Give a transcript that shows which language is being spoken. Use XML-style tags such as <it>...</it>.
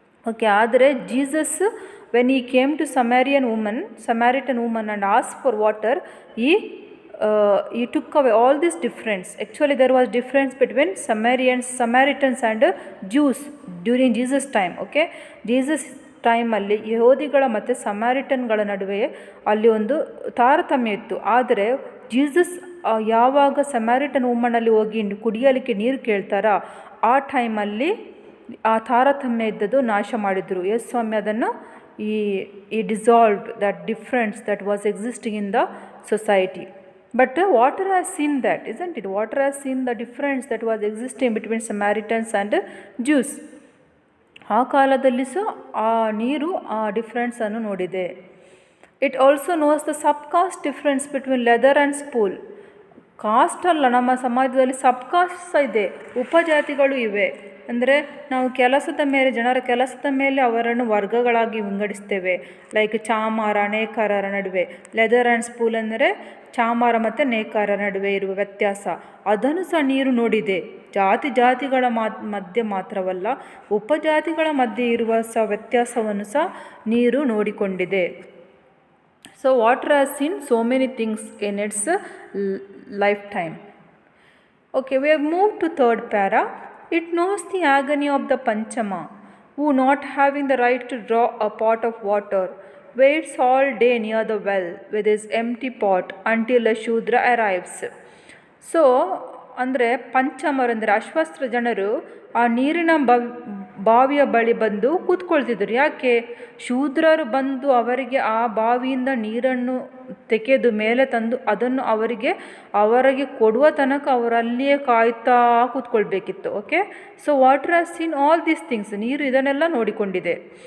<en>Okay, ಆದರೆ Jesus when he came to Samaritan woman and asked for water, he took away all this difference. Actually there was difference between Samaritans and Jews during Jesus time.</en> <kn>Okay, Jesus ಟೈಮಲ್ಲಿ ಯಹೂದಿಗಳ ಮತ್ತು ಸಮಾರಿಟನ್ಗಳ ನಡುವೆ ಅಲ್ಲಿ ಒಂದು ತಾರತಮ್ಯ ಇತ್ತು. ಆದರೆ Jesus ಯಾವಾಗ Samaritan ವುಮನಲ್ಲಿ ಹೋಗಿ ಕುಡಿಯಲಿಕ್ಕೆ ನೀರು ಕೇಳ್ತಾರ ಆ ಟೈಮಲ್ಲಿ ಆ ತಾರತಮ್ಯ ಇದ್ದದ್ದು ನಾಶ ಮಾಡಿದರು. ಯೇಸು ಸ್ವಾಮಿ ಅದನ್ನು</kn> <en>He dissolved that difference that was existing in the society. But water has seen that, isn't it? Water has seen the difference that was existing between Samaritans and Jews.</en> <kn>ಆ ಕಾಲದಲ್ಲಿ ಸಹ ಆ ನೀರು ಆ ಡಿಫ್ರೆನ್ಸನ್ನು ನೋಡಿದೆ.</kn> <en>It also knows the subcaste difference between leather and spool.</en> <kn>Cost ಅಲ್ಲ, ನಮ್ಮ ಸಮಾಜದಲ್ಲಿ ಸಬ್ಕಾಸ್ಟ್ ಇದೆ, ಉಪಜಾತಿಗಳು ಇವೆ. ಅಂದರೆ ನಾವು ಜನರ ಕೆಲಸದ ಮೇಲೆ ಅವರನ್ನು ವರ್ಗಗಳಾಗಿ ವಿಂಗಡಿಸ್ತೇವೆ. ಲೈಕ್ ಚಾಮಾರ ನೇಕಾರರ ನಡುವೆ, ಲೆದರ್ ಆ್ಯಂಡ್ ಸ್ಪೂಲ್ ಅಂದರೆ ಚಾಮಾರ ಮತ್ತು ನೇಕಾರರ ನಡುವೆ ಇರುವ ವ್ಯತ್ಯಾಸ, ಅದನ್ನು ಸಹ ನೀರು ನೋಡಿದೆ. ಜಾತಿಗಳ ಮಧ್ಯೆ ಮಾತ್ರವಲ್ಲ, ಉಪಜಾತಿಗಳ ಮಧ್ಯೆ ಇರುವ ವ್ಯತ್ಯಾಸವನ್ನು ಸಹ ನೀರು ನೋಡಿಕೊಂಡಿದೆ.</kn> <en>So water has seen so many things in its lifetime. Okay, we have move to third para. It knows the agony of the Panchama, who, not having the right to draw a pot of water, waits all day near the well with his empty pot until a Shudra arrives.</en> <kn>So ಅಂದರೆ ಪಂಚಮರಂದರೆ ಅಶ್ವಸ್ತ್ರ ಜನರು ಆ ನೀರಿನ ಬಾವಿಯ ಬಳಿ ಬಂದು ಕೂತ್ಕೊಳ್ತಿದ್ರು. ಯಾಕೆ? ಶೂದ್ರರು ಬಂದು ಅವರಿಗೆ ಆ ಬಾವಿಯಿಂದ ನೀರನ್ನು ತೆಗೆದು ಮೇಲೆ ತಂದು ಅದನ್ನು ಅವರಿಗೆ ಕೊಡುವ ತನಕ ಅವರಲ್ಲಿಯೇ ಕಾಯ್ತಾ ಕೂತ್ಕೊಳ್ಬೇಕಿತ್ತು. Okay,</kn> <en>So water has seen all these things.</en> <kn>ನೀರು ಇದನ್ನೆಲ್ಲ ನೋಡಿಕೊಂಡಿದೆ.</kn>